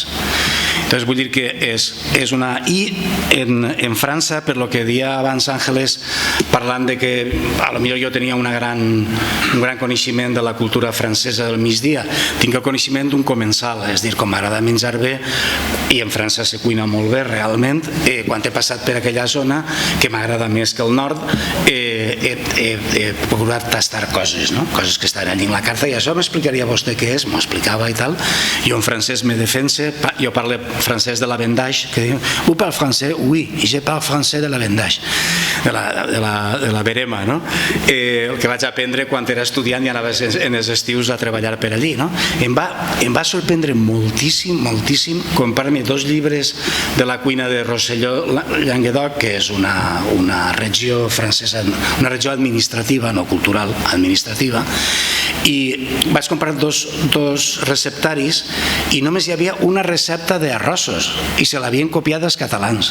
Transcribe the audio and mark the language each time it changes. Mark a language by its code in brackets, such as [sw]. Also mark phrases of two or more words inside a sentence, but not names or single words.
[ca] Entonces, vull dir que és una... I en França, per lo que deia abans Àngeles, parlant de que a lo millor jo tenia un gran coneixement de la cultura francesa del migdia, tinc el coneixement d'un comensal, és dir, com m'agrada menjar bé, i en França se cuina molt bé realment, quan he passat per aquella zona, que m'agrada més que el nord, he procurat tastar coses, no? Coses que estan allà en la carta, i això m'explicaria vostè què és, m'ho explicava i tal. Jo en francès me defense, jo parlo francès de la Vendaix, que diu, [fr] vous parlez français? Oui, je parle français de la Vendaix, de la Verema, no? [ca] El que vaig aprendre quan era estudiant i anava en els estius a treballar per allí, no? Em va sorprendre moltíssim comprar-me comprar-me 2 llibres de la cuina de Rosselló-Languedoc, que és una regió francesa, una regió administrativa, no cultural, administrativa, i vaig comprar dos receptaris i només hi havia una recepta d'arrossos i se l'havien copiat els catalans.